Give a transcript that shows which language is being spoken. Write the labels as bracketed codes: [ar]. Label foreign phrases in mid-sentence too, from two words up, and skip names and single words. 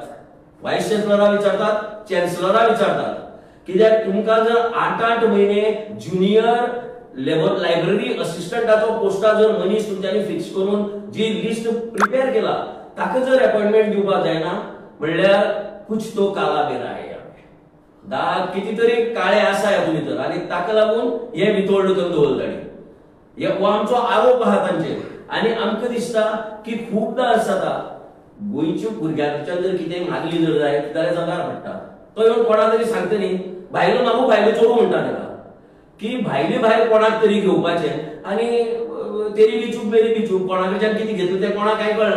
[en] vice chancellor [kok] विचारतात, चॅन्सलरा विचारतात. कित्याक तुमकां जर 8 म्हयने [en] junior level library assistant [kok] पोस्टा जर मनीस तुमच्यांनी फिक्स करून जी [en] list prepare [kok] केला ताका जर अपॉइंटमेंट दिवपाक जायना म्हणल्यार [hi] कुछ तो काला [kok] बेरा आहे. किती तरी काळे आसा ह्या भितर आनी ताका लागून हे वितोल्ड करून दवरताली. हो आमचो आरोप आहा तांचेर. आनी आमकां दिसता की खूबदां आसता गोंयच्या भुरग्यांच्यान जर कितें मागली जर जाय जाल्यार जगार पडटा. तो येवन कोणा तरी सांगता न्ही, भायलो नामू भायलो चोरू म्हणटा ताका की भायले भायर कोणाक तरी घेवपाचें आनी [hi] तेरी बिचूक मेरी बिचूक [kok] कोणा कडच्यान कितें घेतलें तें कोणाक कांय कळना.